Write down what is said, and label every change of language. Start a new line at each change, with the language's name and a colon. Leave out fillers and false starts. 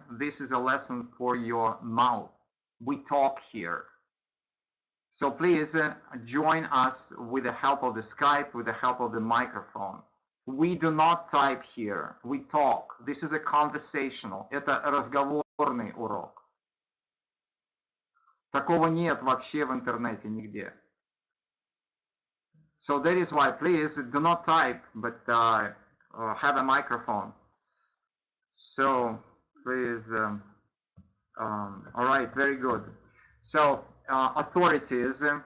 English: This is a lesson for your mouth. We talk here. So please join us with the help of the Skype, with the help of the microphone. We do not type here. We talk. This is a conversational.
Russian: Это разговорный урок. Такого нет вообще в интернете нигде.
English: So that is why, please do not type, but have a microphone. So please, all right, very good. So authorities.